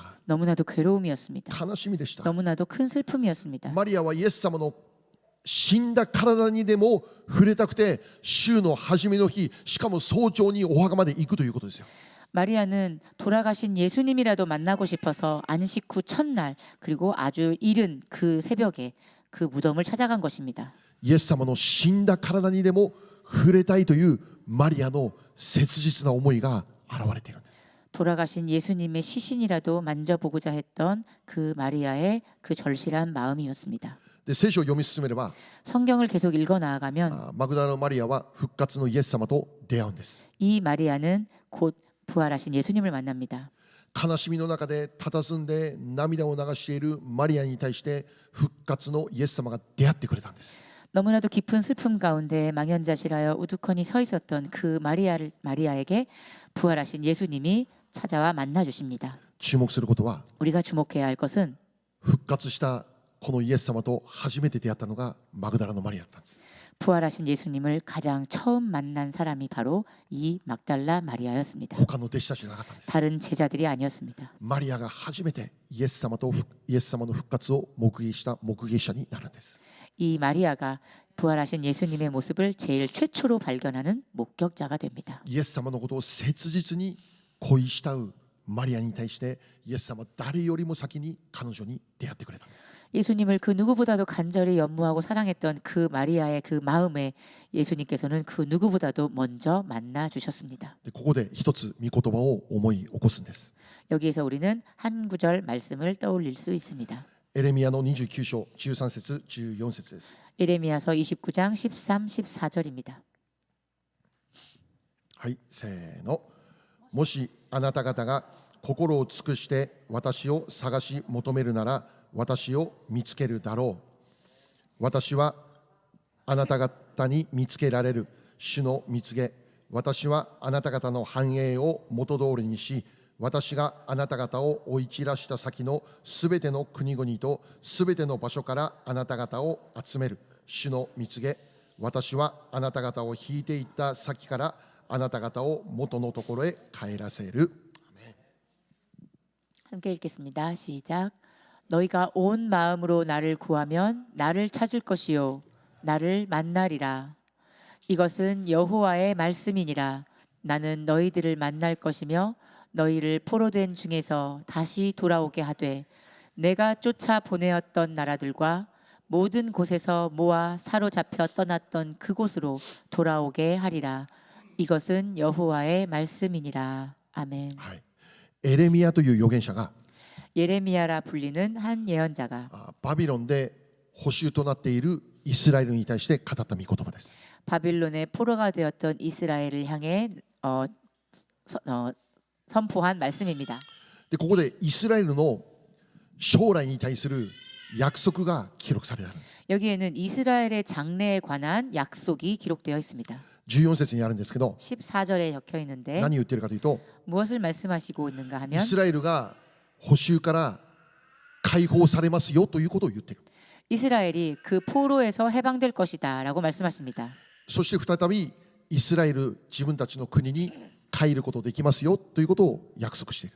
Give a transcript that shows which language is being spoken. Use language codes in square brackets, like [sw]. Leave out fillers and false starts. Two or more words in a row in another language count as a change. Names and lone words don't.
[ko] 너무나도 괴로움이었습니다. [ja] 悲しみでした。 [ko] 너무나도 큰 슬픔이었습니다. [ja] マリアはイエス様の死んだ体にでも触れたくて週の初めの日、しかも早朝にお墓まで行くということですよ。 [ko] 마리아는 돌아가신 예수님이라도 만나고 싶어서 안식 후 첫날 그리고 아주 이른 그 새벽에 그 무덤을 찾아간 것입니다. [ja] イエス様の死んだ体にでも触れたいというマリアの切実な思いが現れているんです。 [ko] 돌아가신 예수님의 시신이라도 만져보고자 했던 그 마리아의 그 절실한 마음이었습니다. [ja] で聖書を読み進めれば [ko] 성경을 계속 읽어 나아가면 [ja] マグダラのマリアは復活のイエス様と出会うんです。 [ko] 이 마리아는 곧 부활하신 예수님을 만납니다. [ja] 悲しみの中で佇んで涙を流しているマリアに対して復活のイエス様が出会ってくれたんです。 [ko] 너무나도 깊은 슬픔 가운데 망연자실하여 우두커니 서 있었던 그 마리아에게 부활하신 예수님이 찾아와 만나 주십니다. [ja] 注目することは [ko] 우리가 주목해야 할 것은 [ja] 復活したこのイエス様と初めて出会ったのがマグダラのマリアだったんです。 [ko] 부활하신 예수님을 가장 처음 만난 사람이 바로 이 막달라 마리아였습니다. [ja] 他の弟子たちじゃなかったんです。 [ko] 다른 제자들이 아니었습니다. [ja] マリアが初めてイエス様の復活を目撃した目撃者になるんです。 [ko] 이 마리아가 부활하신 예수님의 모습을 제일 최초로 발견하는 목격자가 됩니다. [ja] イエス様のことを切実に恋慕うマリアに対してイエス様は誰よりも先に彼女に出会ってくれたんです。 [ko] 예수님을 그 누구보다도 간절히 연모하고 사랑했던 그 마리아의 그 마음에 예수님께서는 그 누구보다도 먼저 만나 주셨습니다. [ja] でここで一つ御言葉を思い起こすんです。 [ko] 여기에서 우리는 한 구절 말씀을 떠올릴 수 있습니다. [ja] エレミヤの29章13節14節です。 [ko] 예레미야서 29장 13, 14절입니다. [ja] はい、せーの。もしあなた方が心を尽くして私を探し求めるなら私を見つけるだろう。私はあなた方に見つけられる主の見つけ。私はあなた方の繁栄を元通りにし、私があなた方を追い散らした先のすべての国々とすべての場所からあなた方を集める主の見つけ。私はあなた方を引いていった先からあなた方を元のところへ帰らせる。 [ko] 함께 읽겠습니다. 시작. 너희가 온 마음으로 나를 구하면 나를 찾을 것이요 나를 만나리라. 이것은 여호와의 말씀이니라. 나는 너희들을 만날 것이며 너희를 포로된 중에서 다시 돌아오게 하되 내가 쫓아 보내었던 나라들과 모든 곳에서 모아 사로잡혀 떠났던 그곳으로 돌아오게 하리라. 이것은 여호와의 말씀이니라. 아멘. [ja] はい、エレミヤという預言者が [ko] 예레미야라 불리는 한 예언자가 [ja] バビロンで捕囚となっているイスラエルに対して語った御言葉です。 [ko] 바빌론의 포로가 되었던 이스라엘을 향해 선포한 말씀입니다. [ja] でここでイスラエルの将来に対する約束が記録されている。 [ko] 여기에는 이스라엘의 장래에 관한 약속이 기록되어 있습니다. [ja] 14 節にあるんですけど [ko] 14절에 적혀 있는데 [ja] 何を言っているかというと [ko] 무엇을 말씀하시고 있는가 [ja] イ [ko] 하면 [ja] スラエルが捕囚から解放されますよということを言っている。 [ko] 이스라엘이 그 포로에서 해방될 것이다라고 말씀하십니다. [ja] そして再びイスラエル自分たちの国に帰ることできますよということを約束している。